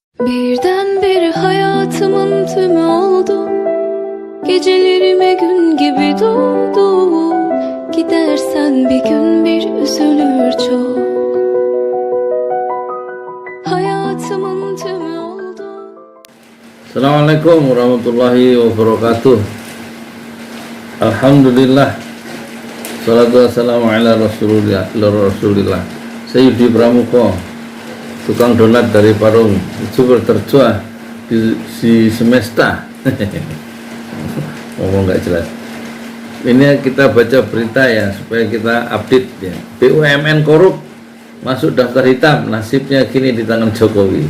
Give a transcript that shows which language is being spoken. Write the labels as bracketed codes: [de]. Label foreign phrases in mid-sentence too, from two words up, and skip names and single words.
[tr] Birdenbire hayatımın tümü oldu. Gecelerime gün gibi doğdu. Gidersen bir gün bir üzülür çok. Hayatımın tümü oldu. [ar] السلام عليكم ورحمة الله وبركاته. Alhamdulillah. الصلاة والسلام على رسول الله. [id] Sayyidi Pramuka, tukang donat dari Parung, super tertua di semesta. Ngomong nggak jelas. Ini kita baca berita ya supaya kita update ya. BUMN korup masuk daftar hitam, nasibnya kini di tangan Jokowi.